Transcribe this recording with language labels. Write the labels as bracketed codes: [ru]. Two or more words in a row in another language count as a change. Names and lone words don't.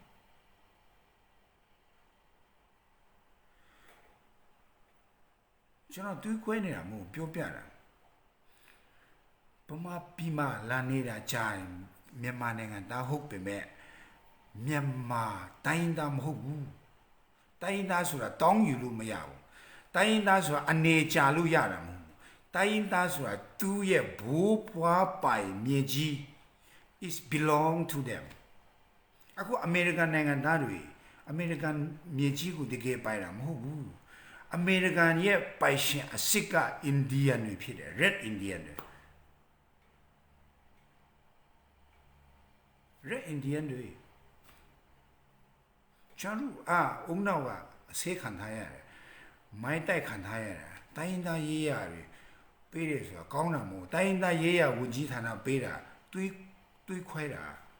[my] ကျွန်တော်တွေးခွဲနေတာမဟုတ်ပြောပြတာဗမာပြည်မှာလာနေတာကြာရင်မြန်မာနိုင်ငံသားဟုတ်ပေမဲ့မြန်မာတိုင်း သားမဟုတ်ဘူးတိုင်းသားဆိုတာတောင်းယူလို့မရဘူးတိုင်းသားဆိုတာအနေချလို့ရတာမဟုတ်ဘူးတိုင်းသားဆိုတာသူ့ရဲ့ဘိုးဘွားပိုင်မြေကြီး [en] is belong to them [my] အခုအမေရိကန်နိုင်ငံသားတွေအမေရိကန်မြေကြီးကိုတကယ်ပိုင်တာမဟုတ်ဘူးအမေရိကန်ရဲ့ပိုင်ရှင်အစစ်ကအိန္ဒိယတွေဖြစ်တယ် [en] red indian [my] တွေ [en] red indian [my] တွေကျွန်တော်အုံနောက်ကအစေးခံထားရတယ်မိုင်းတိုက်ခံထားရတယ်တိုင်းသားရေးရတွေပေးတယ်ဆိုတာကောင်းတာမဟုတ်တိုင်းသားရေးရဝန်ကြီးဌာနပေးတာတွေးခွဲတာ